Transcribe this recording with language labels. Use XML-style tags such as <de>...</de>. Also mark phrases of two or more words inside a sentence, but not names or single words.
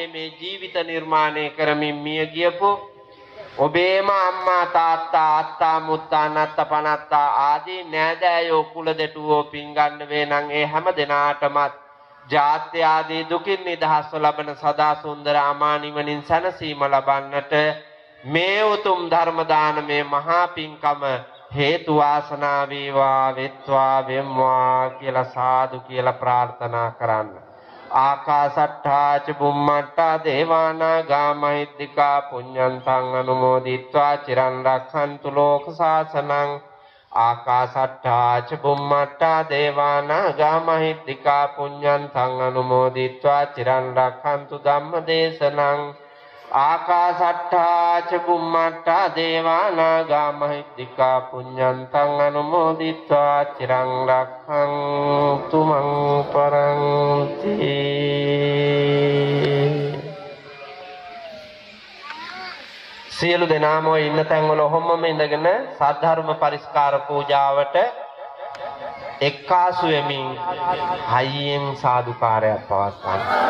<si>මේ ජීවිත නිර්මාණය කරමින් මිය ගියපු ඔබේම අම්මා තාත්තා අත්තා මුත්තා නත්තා පනත්තා ආදී නෑදෑයෝ කුල දෙටුවෝ පින් ගන්න වේ නම් ඒ හැම දෙනාටමත් ජාත්‍ය ආදී දුකින් නිදහස්ව ලබන සදා සුන්දර අමා නිවනින් සැනසීම ලබන්නට මේ උතුම් ධර්ම දානමේ මහා පින්කම හේතු වාසනා වේවා වෙත්වා වෙම්වා කියලා සාදු කියලා ප්‍රාර්ථනා කරන්න.</si> <pi>ආකාසට්ඨා ච බුම්මට්ඨා දේවානාගා මහිද්దికා පුඤ්ඤන්තං අනුමෝදිත්වා චිරන් රක්ඛන්තු ලෝක සාසනං. ආකාසට්ඨා ච බුම්මට්ඨා දේවානාගා මහිද්దికා පුඤ්ඤන්තං අනුමෝදිත්වා චිරන් රක්ඛන්තු ධම්ම දේශනං. ආකාසට්ඨා ච බුම්මට්ඨා දේවානාගා මහිද්దికා පුඤ්ඤන්තං අනුමෝදිත්වා චිරං රක්ඛන්තු මං පරන්ති.</pi> <si>සියලු දෙනාම ඔය ඉන්න තැන්වල ඔහොමම ඉඳගෙන සද්ධර්ම පරිස්කාර පූජාවට එක්කාසු වෙමින් හයියෙන් සාදුකාරයක් පවත්වන්න.</si>